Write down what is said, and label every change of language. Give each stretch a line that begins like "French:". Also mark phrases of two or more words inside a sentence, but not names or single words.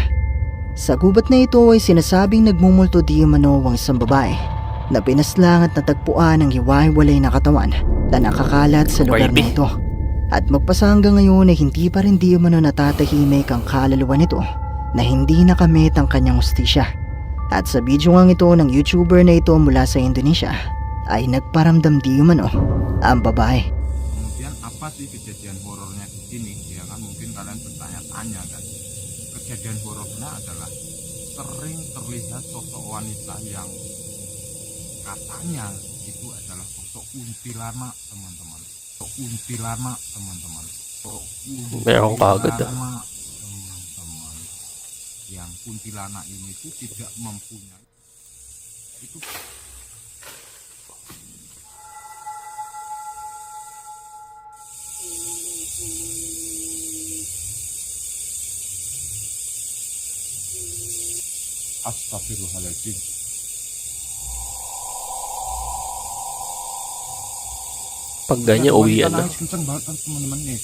Filipino: Sa gubat na ito ay sinasabing nagmumulto di umano ang isang babae na pinaslang at natagpuan ng hiwa-hiwalay na katawan na nakakalat sa lugar na ito. At magpasa hanggang ngayon ay hindi pa rin di umano natatahimik ang kaluluwa nito na hindi nakamit ang kanyang hustisya. At sa video nga ito ng YouTuber na ito mula sa Indonesia ay nagparamdam di umano ang babae.
Indonesian: Kemudian apa sih kejadian horornya di sini? Ya kan mungkin kalian bertanya-tanya kan. Kejadian horornya adalah sering terlihat sosok wanita yang katanya itu adalah sosok kuntilanak, teman-teman. Sosok kuntilanak, teman-teman.
Filipino: Meron kagad
Indonesian: teman-teman. Yang kuntilanak ini itu tidak mempunyai itu Astagfirullahaladzim.
Filipino: Pag ganyan, uwian na.
Indonesian: Nangis kenceng banget kan teman-teman nih.